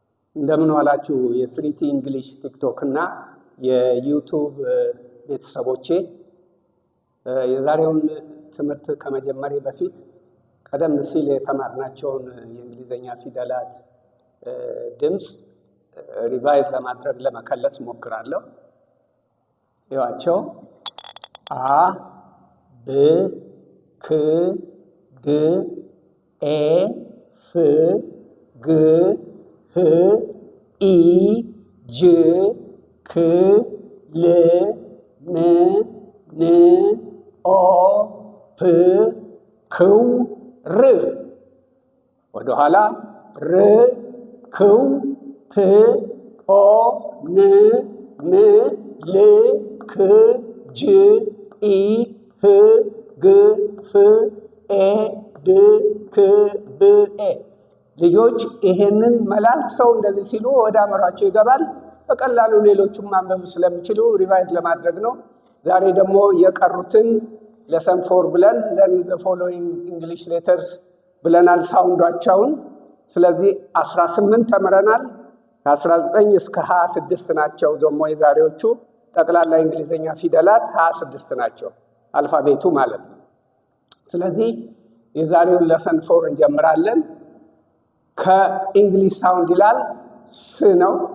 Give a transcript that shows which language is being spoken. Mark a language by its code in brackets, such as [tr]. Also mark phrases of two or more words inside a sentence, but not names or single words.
[am] እንደምን ዋላችሁ የስሪቲ እንግሊሽ ቲክቶክ እና የዩቲዩብ ቤተሰቦቼ። የዛሬውን ትምህርት ከመጀመሪያ በፊት ቀደም ሲል የተማርናቸውን የእንግሊዘኛ ፊደላት ድምጽ ሪቫይዝ ለማድረግ ለመከለስ ሞክራለሁ። ይዋቸው አ ብ ክ ድ ኤ ፍ ግ ህ ኢ ጅ ክ ል ም ን ኦ ፕ ክው ር ወደ ኋላ ር ክው ፕ ኦ ን ም ል ክ ጅ ኢ ህ ግ ፍ ኤ ድ ክ ብ ኤ። ልጆች ይሄንን መላልሰው እንደዚህ ሲሉ ወደ አእምሯቸው ይገባል። በቀላሉ ሌሎቹም ማንበብ ስለሚችሉ ሪቫይዝ ለማድረግ ነው። ዛሬ ደግሞ የቀሩትን ለሰን 4 ብለን [en] learn the following English letters [am] ብለናል ሳውንዳቸውን። ስለዚህ 18 ተምረናል። ከ19 እስከ 26 ናቸው ደግሞ የዛሬዎቹ ጠቅላላ እንግሊዘኛ ፊደላት 26 ናቸው፣ አልፋቤቱ ማለት ነው። ስለዚህ የዛሬውን ለሰን 4 እንጀምራለን። ከእንግሊሽ ሳውንድ ይላል ስ ነው።